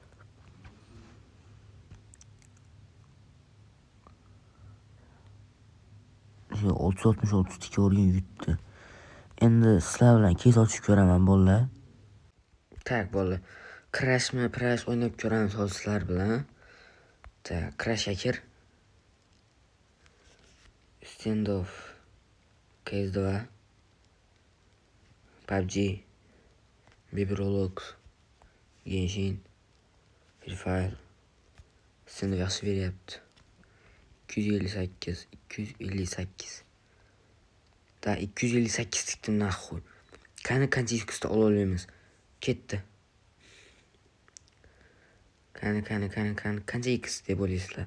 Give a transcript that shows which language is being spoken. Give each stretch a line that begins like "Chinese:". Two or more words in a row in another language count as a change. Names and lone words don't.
Uzbek: Shu 666 tikib o'rgan yutdi. Endi sizlar bilan kes ochib ko'raman bolalar. Tak bolalar. Crashmi, Crash o'ynab ko'ramiz hozir sizlar bilan. Tak, Crash akir. Standoff. CS2. PUBG. Baby Roblox. Genshin. Free Fire. Standoff yaxshi beryapti. 258. Da 258 tikdim naxuy. Qancha x'da ola olamiz. Ketdi. Qancha x deb o'ylaysizlar?